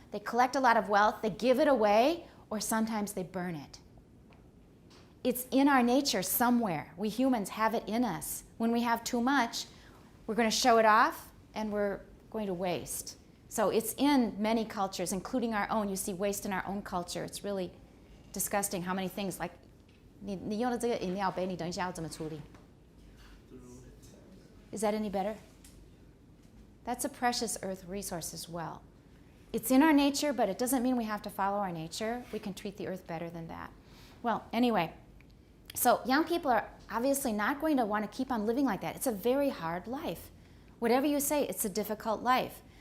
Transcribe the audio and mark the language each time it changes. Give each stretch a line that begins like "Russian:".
English: They collect a lot of wealth. They give it away, or sometimes they burn it. It's in our nature somewhere. We humans have it in us. When we have too much, we're going to show it off, and we're going to waste. So it's in many cultures, including our own. You see waste in our own culture. It's really disgusting how many things, like,
Chinese: 你用的这个饮料杯，你等一下要怎么处理?
English: Is that any better? That's a precious earth resource as well. It's in our nature, but it doesn't mean we have to follow our nature. We can treat the earth better than that. Well, anyway, so young people are obviously not going to want to keep on living like that. It's a very hard life. Whatever you say, it's a difficult life.